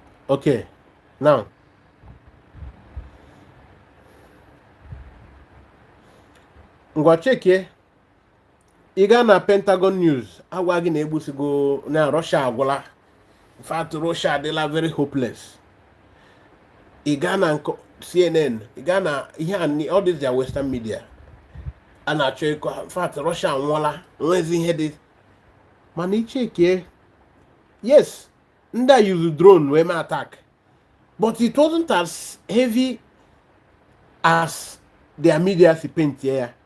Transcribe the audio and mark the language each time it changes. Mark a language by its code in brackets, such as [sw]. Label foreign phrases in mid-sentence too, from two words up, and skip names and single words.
[en] Okay, now [ig] ngwa chekie ị gaa na Pentagon News agwa gị na-egbusigo na Russia agwụla. [en] In fact, Russia adịla very hopeless. [ig] Ị gaa na CNN, ị gaa na ihe [en] all these their Western media [ig] a na-achọ ịkọ [en] in fact [ig] Russia anwụọla nwezi ihe dị mana ichekie yes ndị a [en] use drone [ig] wee mee attack [en] but it wasn't as heavy as their media [ig] si paint ya.